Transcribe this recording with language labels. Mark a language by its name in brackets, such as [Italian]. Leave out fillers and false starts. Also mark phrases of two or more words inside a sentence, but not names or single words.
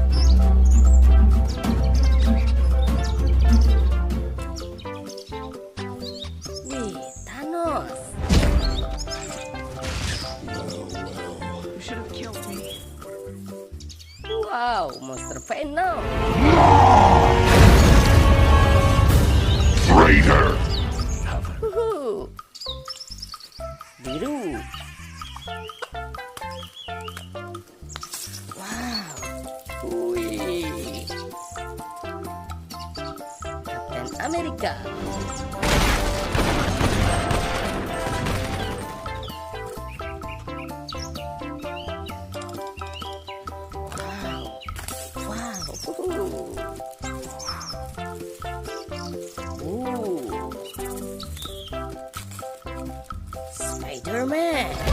[Indonesian] Wih, Tanos. [English] You should have killed me. Wow, monster Venom. Traitor! Huhu. [Indonesian] Biru. [English] Wow. [Indonesian] Wih. [English] Captain America. Wow. Spiderman.